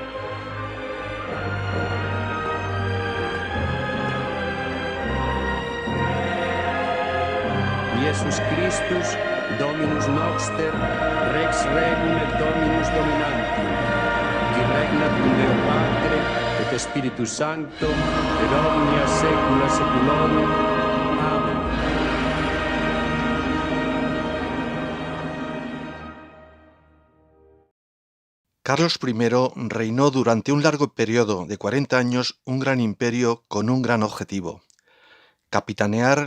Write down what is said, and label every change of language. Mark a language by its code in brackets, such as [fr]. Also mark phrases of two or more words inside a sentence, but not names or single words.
[la] Jesus Christus, Dominus Noster, Rex Regum et Dominus Dominanti, qui regnat cum Deo Patre, et Spiritus Sancto, et omnia saecula saeculorum. [es] Amén. Carlos I reinó durante un largo periodo de 40 años un gran imperio con un gran objetivo: capitanear